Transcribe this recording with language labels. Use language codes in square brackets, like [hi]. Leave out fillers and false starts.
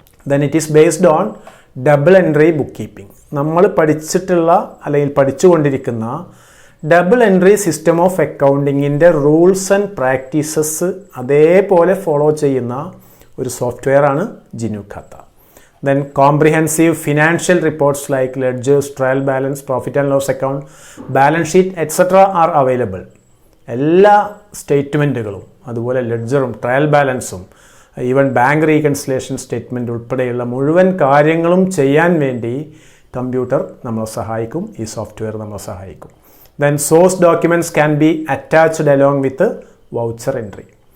[en] Then it is based on double entry bookkeeping. [ml] നമ്മൾ പഠിച്ചിട്ടുള്ള അല്ലെങ്കിൽ പഠിച്ചുകൊണ്ടിരിക്കുന്ന double entry system of അക്കൗണ്ടിങ്ങിൻ്റെ rules and practices അതേപോലെ follow ചെയ്യുന്ന ഒരു സോഫ്റ്റ്വെയർ ആണ് GNU Khata. [en] Then comprehensive financial reports like ledgers, trial balance, profit and loss account, balance sheet, etc. are available. [ml] എല്ലാ സ്റ്റേറ്റ്മെൻറ്റുകളും അതുപോലെ ലെഡ്ജറും ട്രയൽ ബാലൻസും ഈവൻ ബാങ്ക് റീകൺസിലേഷൻ സ്റ്റേറ്റ്മെൻറ്റ് ഉൾപ്പെടെയുള്ള മുഴുവൻ കാര്യങ്ങളും ചെയ്യാൻ വേണ്ടി കമ്പ്യൂട്ടർ നമ്മളെ സഹായിക്കും, ഈ സോഫ്റ്റ്വെയർ നമ്മളെ സഹായിക്കും. [en] Then source documents can be attached along with voucher entry.